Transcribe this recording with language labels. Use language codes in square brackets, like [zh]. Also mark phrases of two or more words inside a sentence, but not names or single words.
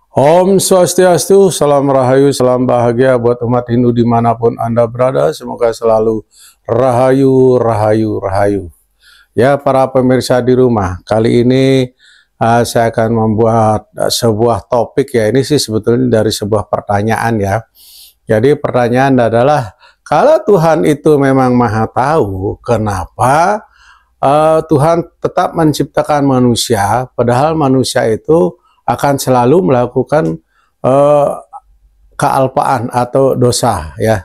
[id] Om Swastiastu, salam rahayu, salam bahagia buat umat Hindu dimanapun Anda berada. Semoga selalu rahayu, rahayu, rahayu. Ya, para pemirsa di rumah, kali ini saya akan membuat sebuah topik ya. Ini sih sebetulnya dari sebuah pertanyaan ya. Jadi pertanyaan adalah, kalau Tuhan itu memang maha tahu, kenapa Tuhan tetap menciptakan manusia, padahal manusia itu akan selalu melakukan kealpaan atau dosa ya.